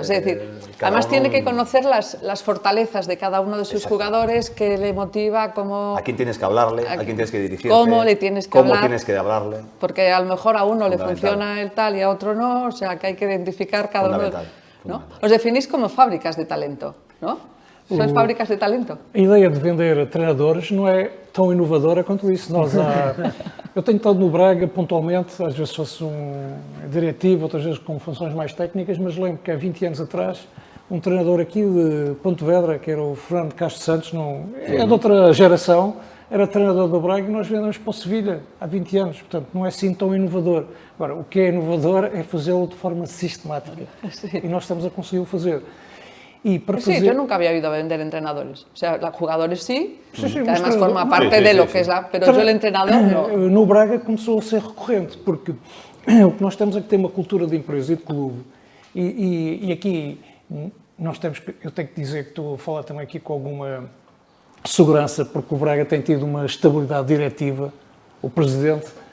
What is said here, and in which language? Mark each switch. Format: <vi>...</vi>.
<es>Es decir, además tiene que conocer las fortalezas de cada uno de sus jugadores, qué le motiva, cómo... A quién tienes que hablarle, a quién tienes que dirigirte. Cómo le tienes que hablar. Cómo tienes que hablarle. Porque a lo mejor a uno le funciona el tal y a otro no, o sea que hay que identificar cada uno. ¿No? Os definís como fábricas de talento, ¿no? Sois fábricas de talento?</es> <pt>A ideia de vender treinadores não é tão inovadora quanto isso. Eu tenho estado no Braga pontualmente, às vezes fosse um diretivo, outras vezes com funções mais técnicas, mas lembro que há 20 anos atrás, um treinador aqui de Pontevedra, que era o Fernando Castro Santos, é de outra geração, era treinador do Braga e nós vendemos para o Sevilha há 20 anos, portanto não é assim tão inovador. Agora, o que é inovador é fazê-lo de forma sistemática e nós estamos a conseguir fazer.</pt> <es>Sí, yo nunca había oído vender entrenadores. O sea, los jugadores sí, que además forma parte de lo que es la... Pero yo el entrenador no.</es> <pt>No Braga começou a ser recorrente, porque o que nós temos é que ter uma cultura de empresa e de clube. E aqui nós temos que... Eu tenho que dizer que estou a falar também aqui com alguma segurança, porque o Braga tem tido uma estabilidade diretiva. O presidente...</pt>